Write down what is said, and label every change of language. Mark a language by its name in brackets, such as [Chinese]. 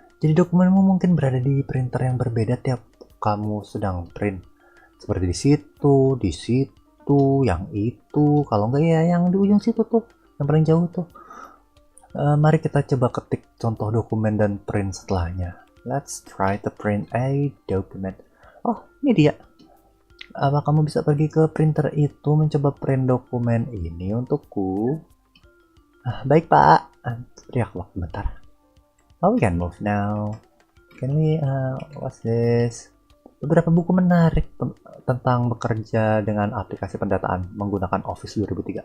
[Indonesian] Jadi dokumenmu mungkin berada di printer yang berbeda tiap kamu sedang print. Seperti di situ, yang itu. Kalau enggak ya yang di ujung situ tuh, yang paling jauh tuh. Mari kita coba ketik contoh dokumen dan print setelahnya. [English] Let's try to print a document. [Indonesian] Oh, ini dia. Apa kamu bisa pergi ke printer itu mencoba print dokumen ini untukku? Baik, Pak. Teriak waktu bentar. [English] Oh, we can move now. Can we, what's this? [Indonesian] Beberapa buku menarik tentang bekerja dengan aplikasi pendataan menggunakan Office 2003.